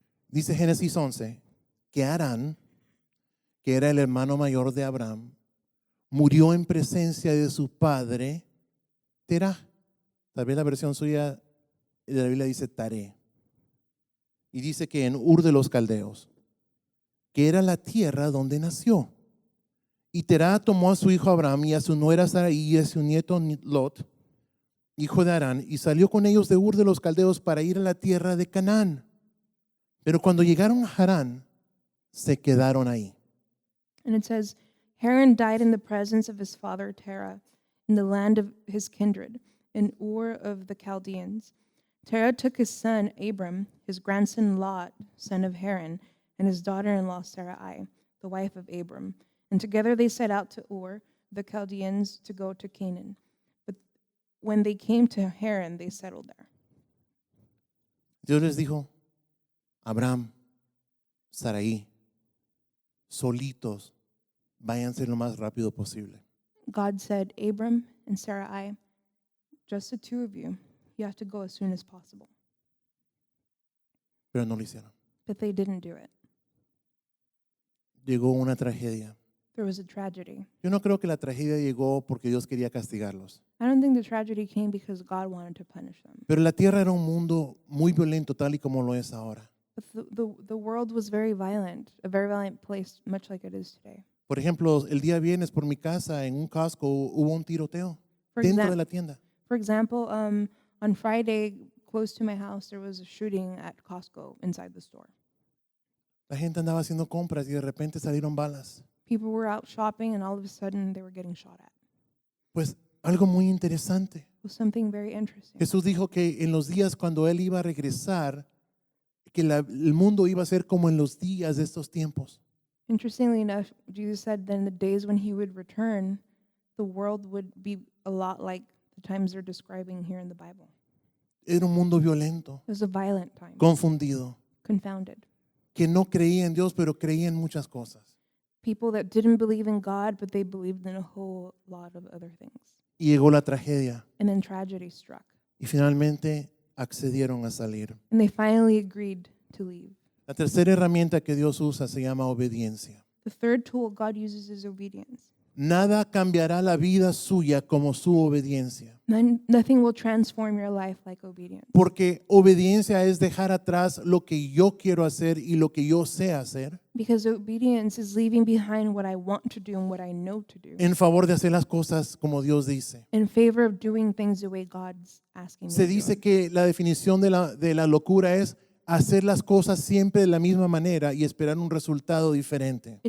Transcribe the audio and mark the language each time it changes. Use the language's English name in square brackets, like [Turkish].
[Spanish] Dice Génesis 11 que Harán, que era el hermano mayor de Abraham, murió en presencia de su padre Terah. Tal vez la versión suya de la Biblia dice Taré. Y dice que en Ur de los Caldeos, que era la tierra donde nació. Y Terah tomó a su hijo Abraham y a su nuera Sarai y a su nieto Lot, hijo de Harán, y salió con ellos de Ur de los Caldeos para ir a la tierra de Canaán. Pero cuando llegaron a Harán, se quedaron ahí. [English] And it says, Haran died in the presence of his father Terah, in the land of his kindred, in Ur of the Chaldeans. Terah took his son Abram, his grandson Lot, son of Haran, and his daughter-in-law Sarai, the wife of Abram. And together they set out to Ur, the Chaldeans, to go to Canaan. But when they came to Haran, they settled there. [Spanish] Dios les dijo, Abraham, Sarai, solitos, váyanse lo más rápido posible. [English] God said, Abram and Sarai, just the two of you, you have to go as soon as possible. [Spanish] Pero no lo hicieron. [English] But they didn't do it. [Spanish] Llegó una tragedia. [English] There was a tragedy. [Spanish] Yo no creo que la tragedia llegó porque Dios quería castigarlos. [English] I don't think the tragedy came because God wanted to punish them. [Spanish] Pero la tierra era un mundo muy violento, tal y como lo es ahora. [English] But the world was very violent, a very violent place, much like it is today. [Spanish] Por ejemplo, el día viernes por mi casa, en un casco, hubo un tiroteo [English] For, [Spanish] dentro [English] exam- [Spanish] de la tienda. [English] for example, on Friday, close to my house, there was a shooting at Costco inside the store. [Spanish] La gente andaba haciendo compras y de repente salieron balas. [English] People were out shopping, and all of a sudden, they were getting shot at. [Spanish] Pues algo muy interesante. [English] It was something very interesting. [Spanish] Jesús dijo que en los días cuando Él iba a regresar, que el mundo iba a ser como en los días de estos tiempos. [English] Interestingly enough, Jesus said that in the days when he would return, the world would be a lot like the times they're describing here in the Bible. [Spanish] Era un mundo violento, [English] It was a violent time, [Spanish] confundido, [English] confounded. [Spanish] que no creía en Dios, pero creía en muchas cosas. [English] People that didn't believe in God, but they believed in a whole lot of other things. [Spanish] Y llegó la tragedia [English] And then tragedy struck. [Spanish] y finalmente accedieron a salir. [English] And they finally agreed to leave. [Spanish] La tercera herramienta que Dios usa se llama obediencia. [English] The third tool God uses is obedience. [Spanish] Nada cambiará la vida suya como su obediencia. [English] Nothing will transform your life like obedience. [Spanish] Porque obediencia es dejar atrás lo que yo quiero hacer y lo que yo sé hacer [English] Because obedience is leaving behind what I want to do and what I know to do [Spanish] en favor de hacer las cosas como Dios dice. [English] in favor of doing things the way God's asking me [Spanish] Se [English] to do. [Spanish] dice que la definición de la locura es hacer las cosas siempre de la misma manera y esperar un resultado diferente.